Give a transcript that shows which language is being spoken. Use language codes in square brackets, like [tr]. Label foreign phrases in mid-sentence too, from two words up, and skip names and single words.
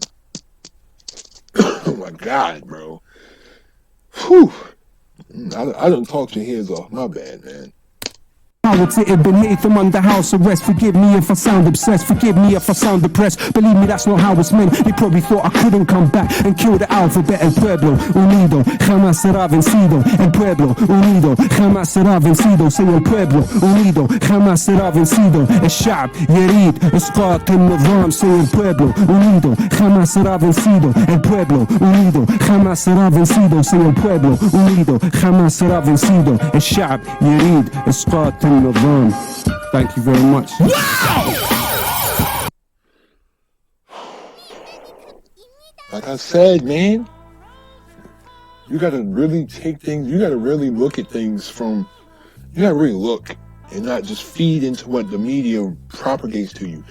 [en] Oh my God, bro. Whew. I don't talk your heads off. My bad, man. Power to it, been hitting them under house arrest. Forgive me if I sound obsessed, forgive me if I sound depressed. Believe me, that's not how it's meant. They probably thought I couldn't come back and kill the alphabet. [es] El pueblo unido jamás será vencido. El pueblo unido jamás será vencido. Say el pueblo unido jamás será vencido. [ar] الشعب يريد اسقاط النظام. [es] Say el pueblo unido jamás será vencido. El pueblo unido jamás será vencido. Say el pueblo unido jamás será vencido. [ar] الشعب يريد اسقاط النظام. [en] Thank you very much. Like I said, man, you gotta really take things, you gotta really look at things you gotta really look and not just feed into what the media propagates to you.